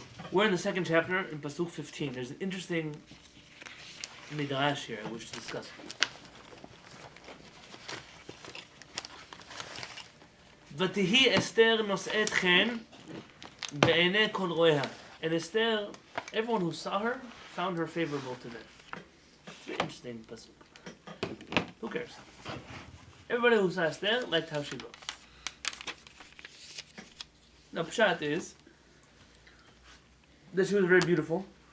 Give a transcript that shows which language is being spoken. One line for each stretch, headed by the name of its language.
English: We're in the second chapter in Pasuk 15. There's an interesting midrash here I wish to discuss.
Hebrew: ותהי אסתר נושאת חן בעיני כל רואיה.
English: And Esther, everyone who saw her found her favorable to them. It's an interesting pasuk. Who cares? Everybody who saw Esther liked how she looked. Now, Pshat is that she was very beautiful.